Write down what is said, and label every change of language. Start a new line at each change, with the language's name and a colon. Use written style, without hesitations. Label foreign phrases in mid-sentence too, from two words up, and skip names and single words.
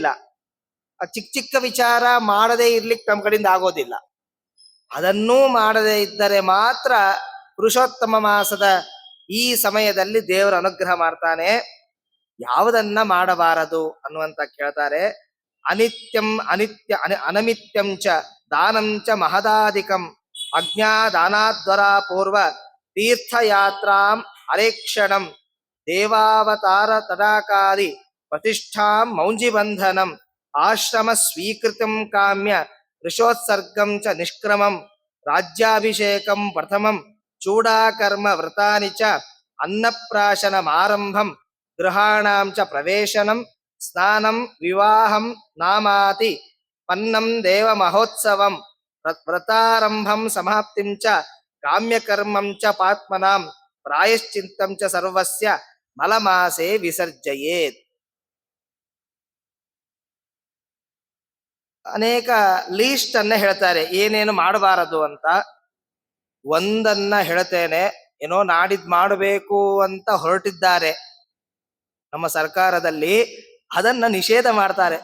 Kannada: ಚಿಕ್ಕ ಚಿಕ್ಕ ವಿಚಾರ ಮಾಡದೇ ಇರ್ಲಿಕ್ಕೆ ನಮ್ಮ ಕಡೆಯಿಂದ ಆಗೋದಿಲ್ಲ. ಅದನ್ನೂ ಮಾಡದೇ ಇದ್ದರೆ ಮಾತ್ರ ಪುರುಷೋತ್ತಮ ಮಾಸದ ಈ ಸಮಯದಲ್ಲಿ ದೇವರ ಅನುಗ್ರಹ ಮಾಡ್ತಾನೆ. ಯಾವುದನ್ನ ಮಾಡಬಾರದು ಅನ್ನುವಂತ ಕೇಳ್ತಾರೆ.
Sanskrit: ಅನಮಿತ್ಯಂ ಚ ದಾನಂಚ ಮಹದಾಧಿಕಂ ಅಜ್ಞಾದಾನಾದ್ವರ ಪೂರ್ವ ತೀರ್ಥಯಾತ್ರಾಂ ಅರೇಕ್ಷಣಂ ದೇವಾವತಾರ ತದಾಕಾರಿ ಪ್ರತಿಷ್ಠಾಂ ಮೌಂಜಿಬಂಧನಂ ಆಶ್ರಮ ಸ್ವೀಕೃತಂ ಕಾಮ್ಯ ಋಷೋತ್ಸರ್ಗಂ ಚ ನಿಷ್ಕ್ರಮಂ ರಾಜ್ಯಾಭಿಷೇಕಂ ಪ್ರಥಮಂ ಚೂಡಾಕರ್ಮ ವ್ರತಾನಿ ಚ ಅನ್ನಪ್ರಾಶನಮಾರಂಭಂ ಗೃಹಾಣಾಂ ಚ ಪ್ರವೇಶನಂ ಸ್ನಾನಂ ವಿವಾಹಂ ನಾಮಾತಿ ಪನ್ನಂ ದೇವ ಮಹೋತ್ಸವಂ ವ್ರತಾರಂಭಂ ಸಮಾಪ್ತಿಂ ಚ ಕಾಮ್ಯಕರ್ಮಂ ಚ ಪಾತ್ಮನಾಂ ಪ್ರಾಯಶ್ಚಿತ್ತಂ ಚ ಸರ್ವಸ್ಯ ಮಲಮಾಸೆ ವಿಸರ್ಜಯೇತ್.
Kannada: ಅನೇಕ ಲೀಸ್ಟ್ ಅನ್ನ ಹೇಳ್ತಾರೆ ಏನೇನು ಮಾಡಬಾರದು ಅಂತ. ಒಂದನ್ನ ಹೇಳ್ತೇನೆ, ಏನೋ ನಾಡಿದ್ ಮಾಡಬೇಕು ಅಂತ ಹೊರಟಿದ್ದಾರೆ ನಮ್ಮ ಸರ್ಕಾರದಲ್ಲಿ, ಅದನ್ನ ನಿಷೇಧ ಮಾಡ್ತಾರೆ.